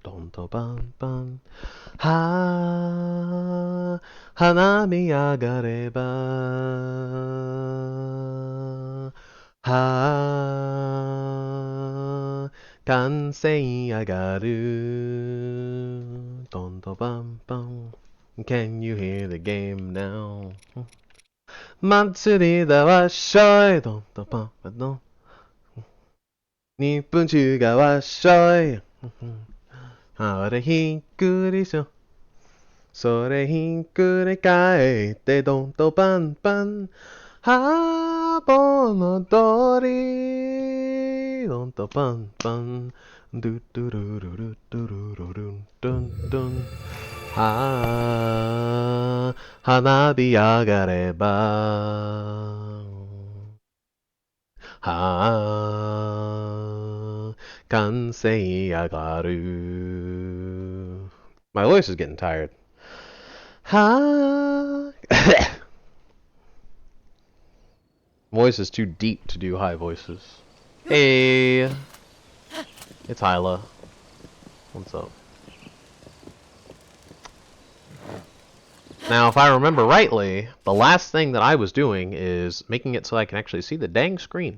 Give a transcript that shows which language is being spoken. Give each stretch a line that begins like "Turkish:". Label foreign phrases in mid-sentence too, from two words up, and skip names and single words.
Japanese: to bum bum. は、花火上がれば. は、歓声上がる. Don to bum bum.
English: Can you hear the game now?
Japanese: 祭りだわっしょい. Don to bum bum. 日本中がわっしょい。あれひっくりしょ。それひっくり返ってどんとパンパン。はぼの通り。どんとパンパン。ドゥドゥルルルドゥルルルンドゥンドゥン。花火上がれば。完成上がる.
English: My voice is getting tired. Voice is too deep to do high voices. Hey, it's Hyla. What's up? Now, if I remember rightly, the last thing that I was doing is making it so I can actually see the dang screen.